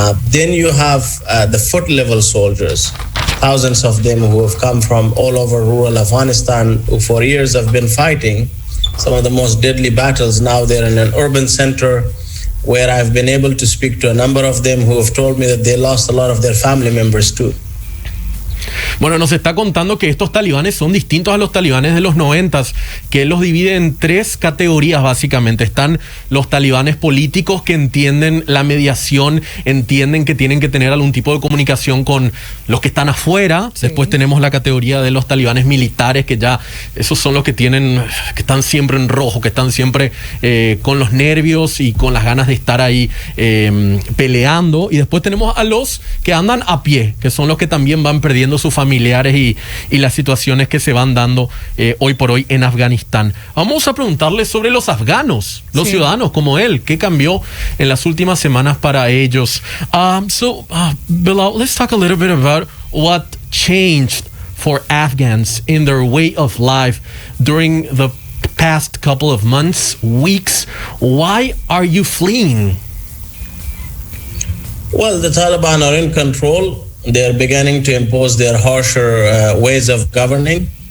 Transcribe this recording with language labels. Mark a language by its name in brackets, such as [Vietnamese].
[English] Then you have the foot-level soldiers, thousands of them who have come from all over rural Afghanistan, who for years have been fighting some of the most deadly battles. Now they're in an urban center, where I've been able to speak to a number of them who have told me that they lost a lot of their family members too. [Spanish] Bueno, nos está contando que estos talibanes son distintos a los talibanes de los 90s, que él los divide en tres categorías básicamente. Están los talibanes políticos que entienden la mediación, entienden que tienen que tener algún tipo de comunicación con los que están afuera. Sí. Después tenemos la categoría de los talibanes militares, que ya esos son los que están siempre en rojo, que están siempre con los nervios y con las ganas de estar ahí peleando. Y después tenemos a los que andan a pie, que son los que también van perdiendo sus familiares y las situaciones que se van dando hoy por hoy en Afganistán. Vamos a preguntarle sobre los afganos, los ciudadanos como él, ¿qué cambió en las últimas semanas para ellos? [English] Bilal, let's talk a little bit about what changed for Afghans in their way of life during the past couple of months, weeks. Why are you fleeing? Well, the Taliban are in control. They're beginning to impose their harsher ways of governing.